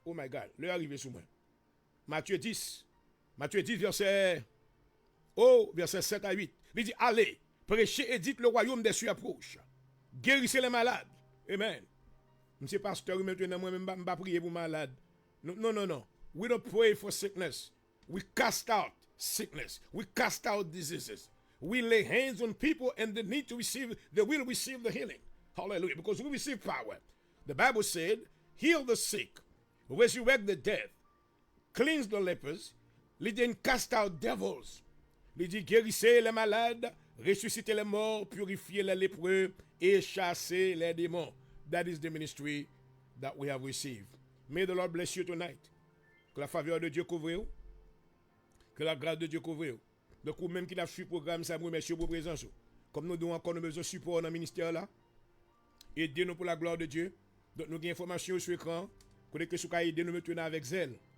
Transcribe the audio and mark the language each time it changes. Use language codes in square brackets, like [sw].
[en] Oh my God, [fr] l'heure est arrivée sur moi. Matthieu 10, verset 7 à 8. Il dit, allez, prêchez et dites le royaume des cieux approche. Guérissez les malades. Amen. Monsieur pasteur, maintenant, moi-même, je ne vais pas prier pour malade. Non. [en] We don't pray for sickness. We cast out sickness. We cast out diseases. We lay hands on people and they will receive the healing. Hallelujah. Because we receive power. The Bible said, heal the sick, resurrect the dead, cleanse the lepers, lead and cast out devils. [fr] Il dit guérissez les malades, ressuscitez les morts, purifiez les lépreux et chassez les démons. [en] That is the ministry that we have received. May the Lord bless you tonight. [fr] Que la faveur de Dieu couvre vous. Que la grâce de Dieu couvre vous. Donc, ou même qui a suivi le programme, ça vous remercie pour votre présence. Comme nous avons encore besoin de support dans le ministère là, aidez-nous pour la gloire de Dieu. Donc nous avons des informations sur l'écran. Côté que vous pouvez aider nous maintenant avec zèle.